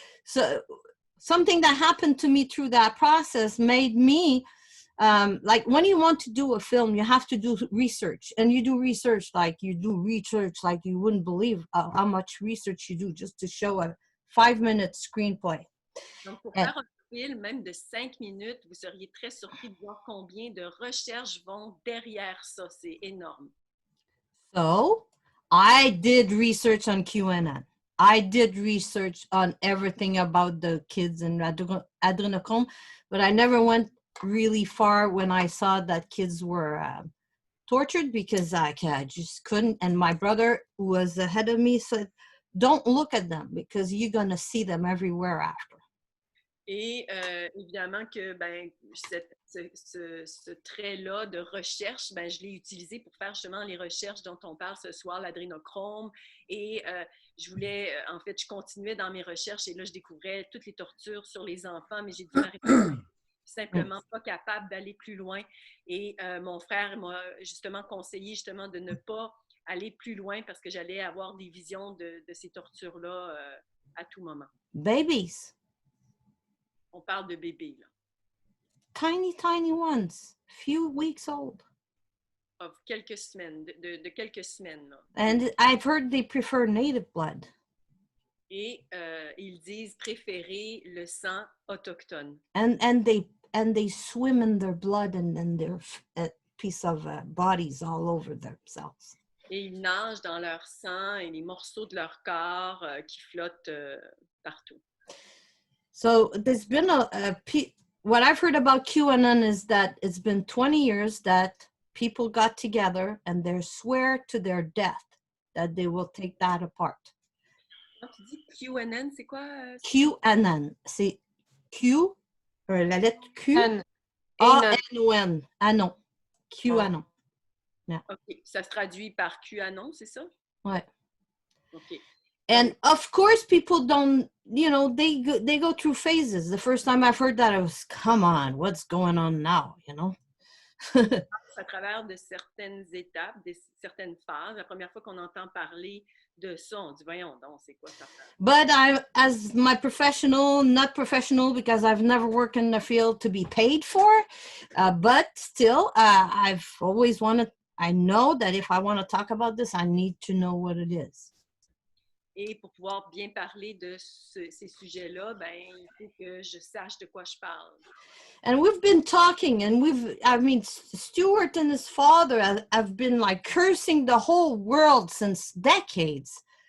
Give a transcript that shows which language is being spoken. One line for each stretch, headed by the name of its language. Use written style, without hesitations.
English: So something that happened to me through that process made me, like when you want to do a film, you have to do research, and you do research like you wouldn't believe how much research you do just to show a 5-minute screenplay.
French: Donc, pour faire un film, même de 5 minutes, vous seriez très surpris de voir combien de recherches vont derrière ça. C'est énorme.
English: So, I did research on QAnon. I did research on everything about the kids in adrenochrome, but I never went really far when I saw that kids were tortured because I just couldn't. And my brother, who was ahead of me, said, don't look at them because you're going to see them everywhere after.
French: Et évidemment que ce trait-là de recherche, je l'ai utilisé pour faire justement les recherches dont on parle ce soir, l'adrénochrome. Et je voulais, en fait, je continuais dans mes recherches et là, je découvrais toutes les tortures sur les enfants, mais j'ai dû m'arrêter simplement pas capable d'aller plus loin. Et mon frère m'a justement conseillé justement de ne pas aller plus loin parce que j'allais avoir des visions de ces tortures-là à tout moment.
English: Babies.
French: On parle de bébés, là.
English: Tiny ones, few weeks old.
French: Of quelques semaines, de quelques semaines, là.
English: And I've heard they prefer native blood.
French: Et ils disent préférer le sang autochtone.
English: And they swim in their blood and their piece of bodies all over themselves.
French: Et ils nagent dans leur sang et les morceaux de leur corps qui flottent partout.
English: So there's been what I've heard about QAnon is that it's been 20 years that people got together and they swear to their death that they will take that apart.
French: Quand tu dis QAnon, c'est quoi? QAnon, c'est Q, la lettre Q, A-N-O-N, Anon, QAnon. Yeah. OK, ça se traduit par QAnon, c'est ça? Ouais. OK.
English: And of course, people don't, they go through phases. The first time I've heard that, I was, come on, what's going on now,
French: À travers de certaines étapes, certaines phases. La première fois qu'on entend parler de ça, on dit, voyons donc, c'est quoi ça?
English: But as my not professional, because I've never worked in the field to be paid for, but still, I've always I know that if I want to talk about this, I need to know what it is.
French: Et pour pouvoir bien parler de ces sujets-là, il faut que je sache de quoi je parle.
English: And we've been talking, and Stuart and his father have been like cursing the whole world since decades.